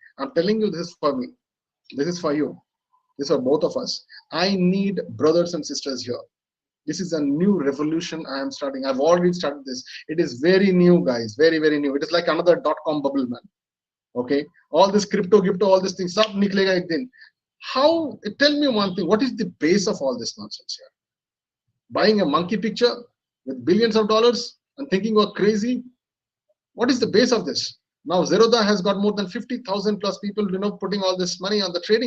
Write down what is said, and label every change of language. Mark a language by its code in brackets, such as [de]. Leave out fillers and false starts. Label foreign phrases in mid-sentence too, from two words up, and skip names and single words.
[en] I'm telling you, this is for me. This is for you. This is for both of us. I need brothers and sisters here. This is a new revolution I am starting. I've already started this. It is very new, guys. Very, very new. It is like another .com bubble, man. Okay. All this crypto, all these things. [hi] सब निकलेगा एक दिन. [en] How? Tell me one thing. What is the base of all this nonsense here? Buying a monkey picture with billions of dollars and thinking we're crazy? What is the base of this? Now Zerodha has got more than 50,000 plus people, putting all this money on the trading.